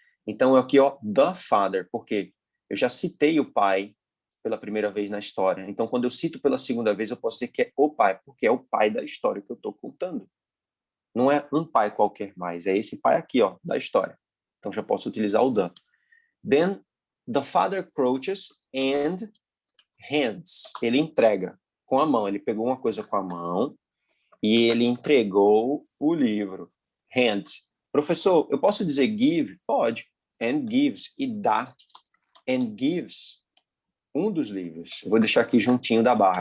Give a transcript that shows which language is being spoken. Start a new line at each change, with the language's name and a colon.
Portuguese: Então, aqui, ó,
English: the father,
Portuguese: porque eu já citei o pai pela primeira vez na história. Então, quando eu cito pela segunda vez, eu posso dizer que é o pai, porque é o pai da história que eu estou contando. Não é um pai qualquer mais, é esse pai aqui, ó, da história. Então, já posso utilizar o the.
English: Then, the father crouches and hands.
Portuguese: Ele entrega com a mão. Ele pegou uma coisa com a mão e ele entregou o livro. Hands. Professor, eu posso dizer give? Pode.
English: And gives.
Portuguese: E dá. And gives. Um dos livros. Eu vou deixar aqui juntinho da barra.